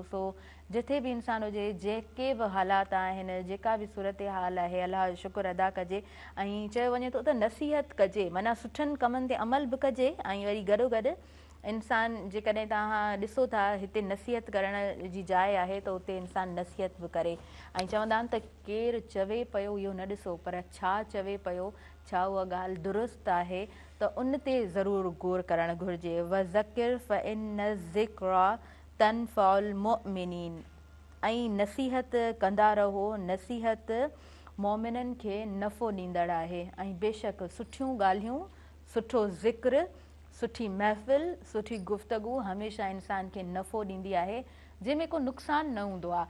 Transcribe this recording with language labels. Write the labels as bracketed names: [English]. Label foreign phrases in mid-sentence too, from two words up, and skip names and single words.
[Sindhi] सो जिथे बि इंसानु हुजे जेके बि हालात आहिनि जेका बि सूरत हाल आहे अलाह जो शुक्र अदा कजे ऐं चयो वञे थो त नसीहत कजे माना सुठनि कमनि ते अमल बि कजे ऐं वरी गॾोगॾु इंसान जेकॾहिं तव्हां ॾिसो था हिते नसीहत करण जी जाइ आहे त उते इंसानु नसीहत बि करे ऐं चवंदा आहिनि त केरु चवे पियो इहो न ॾिसो पर छा चवे पियो, छा उहा ॻाल्हि दुरुस्त आहे त उन ते ज़रूरु गौर करणु घुरिजे। [Arabic] وذكر فإن الذكرى تنفع المؤمنين [Sindhi] ऐं नसीहत कंदा रहो, नसीहत मोमिननि खे नफ़ो ॾींदड़ आहे ऐं बेशक सुठियूं ॻाल्हियूं, सुठो ज़िक्र, सुठी महफ़िल, सुठी गुफ़्तगू हमेशह इंसान खे नफ़ो ॾींदी आहे जंहिंमें को नुक़सानु न हूंदो आहे।